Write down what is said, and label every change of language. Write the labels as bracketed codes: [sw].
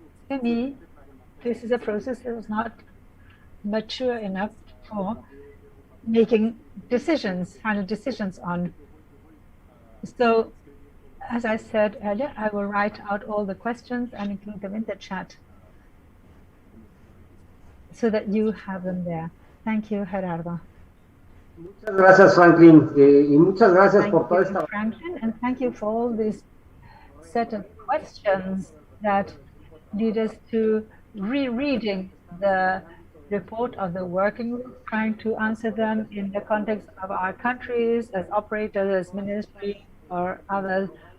[en] To me, this is a process that is not mature enough for making decisions, final decisions on. So, as I said earlier, I will write out all the questions and include them in the chat so that you have them there. Thank you, Gerardo. [es] Muchas gracias, Franklin, y muchas gracias por toda esta. [en] Franklin, and thank you for all this set of questions that lead us to rereading the report of the working group, trying to answer them in the context of our countries, as operators, as ministry, or other